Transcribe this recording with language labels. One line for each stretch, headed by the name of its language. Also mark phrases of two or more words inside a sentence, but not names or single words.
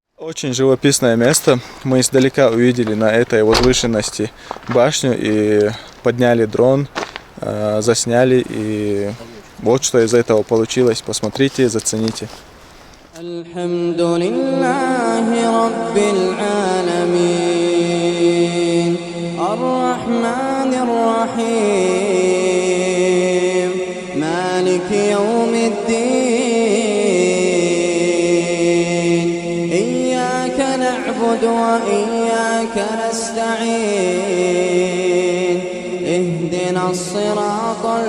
Russian: Очень живописное место. Мы издалека увидели на этой возвышенности башню и подняли дрон, засняли. И вот что из этого получилось. Посмотрите, зацените.
Arabic: الحمد لله رب العالمين الرحمن الرحيم مالك يوم الدين إياك نعبد وإياك نستعين اهدنا الصراط